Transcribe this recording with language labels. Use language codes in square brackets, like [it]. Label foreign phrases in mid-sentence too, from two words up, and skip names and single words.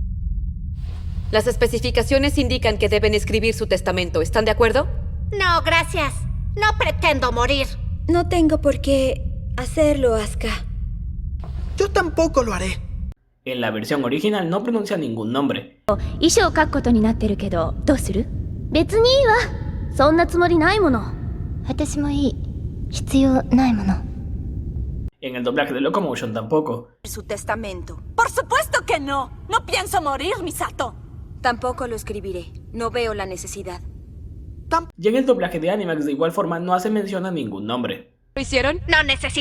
[es] Las especificaciones indican que deben escribir su testamento. ¿Están de acuerdo? No, gracias. No pretendo morir. No tengo por qué hacerlo, Asuka. Yo tampoco lo haré. En la versión original no pronuncia ningún nombre. [ja] 遺書を書くことになってるけど、どうする？別にいいわ。そんなつもりないもの。私もいい。必要ないもの。 [es] En el doblaje de Locomotion tampoco. Su testamento. ¡Por supuesto que no! ¡No pienso morir, Misato! Tampoco lo escribiré. No veo la necesidad. Y en el doblaje de Animax de igual forma no hace mención a ningún nombre. ¿Lo hicieron?